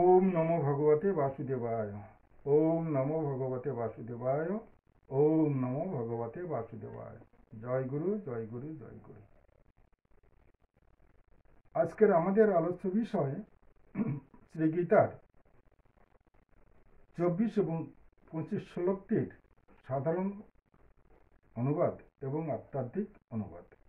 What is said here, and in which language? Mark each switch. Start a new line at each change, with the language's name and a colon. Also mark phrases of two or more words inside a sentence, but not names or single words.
Sanskrit: নমো ভগবতে বাসুদেবায়। ওম নমো ভগবতে বাসুদেবায়। ওম নমো ভগবতে বাসুদেবায়। জয় গুরু, জয় গুরু, জয় গুরু।
Bangla: আজকের আমাদের আলোচ্য বিষয় শ্রীগীতার 24 এবং 25 শ্লোকটির সাধারণ অনুবাদ এবং আধ্যাত্মিক অনুবাদ।